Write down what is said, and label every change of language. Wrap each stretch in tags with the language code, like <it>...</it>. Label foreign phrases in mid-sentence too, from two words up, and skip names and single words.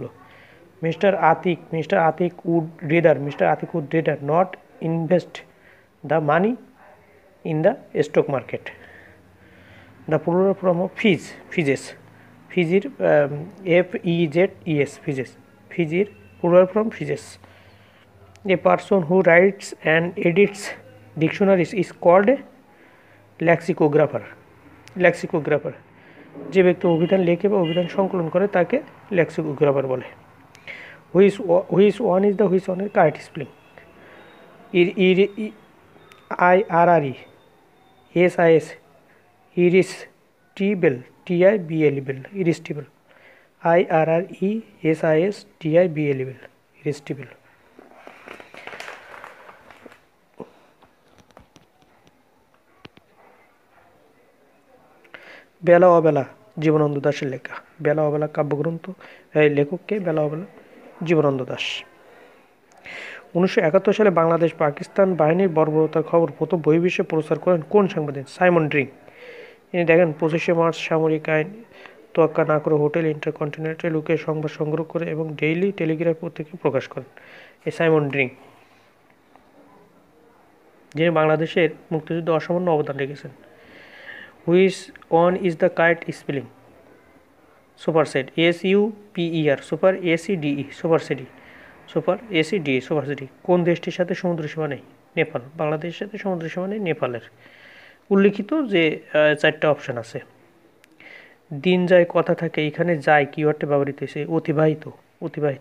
<en>Mr. Atik would rather not invest the money in the stock market. The plural form of fezes, fez's FEZES, fezes, fez's plural form fezes. A person who writes and edits dictionaries is called a lexicographer.</en> <bn>লেক্সিকোগ্রাফার, যে ব্যক্তি অভিধান লেখে বা অভিধান সংকলন করে তাকে লেক্সিকোগ্রাফার বলে।</bn> <en>Which one এর correct spelling? IRRE SIS, irresistible, TIBLE, irresistible, IRRESISTIBLE, irresistible।</en> <bn>বেলা অবেলা জীবনানন্দ দাশের লেখা। বেলা অবেলা কাব্যগ্রন্থ, লেখককে বেলা অবেলা জীবনানন্দ দাশ। 1971 সালে বাংলাদেশ পাকিস্তান বাহিনীর বর্বরতার খবর প্রথম বহির্বিশ্বে প্রচার করেন কোন সাংবাদিক? সাইমন ড্রিং। ইনি দেখেন 25শে মার্চ সামরিক আইন তোয়াক্কা না করে হোটেল ইন্টারকন্টিনেন্টালে লুকিয়ে সংবাদ সংগ্রহ করে এবং ডেইলি টেলিগ্রাফ পত্রিকায় প্রকাশ করেন এই সাইমন ড্রিং, যিনি বাংলাদেশের মুক্তিযুদ্ধে অসামান্য অবদান রেখেছেন।</bn> <en>Which one is the correct spelling? Supersede, SUPER, Super ACDE, supersede, super ACDE, supersede.</en> <bn>কোন দেশটির সাথে সমুদ্র সীমা নেই? নেপাল। বাংলাদেশের সাথে সমুদ্র সীমা নেই নেপালের। উল্লিখিত যে 4টা অপশান আছে। দিন যায় কথা থাকে, এখানে যায় কি অর্থে ব্যবহৃত হয়েছে? অতিবাহিত, অতিবাহিত।</bn>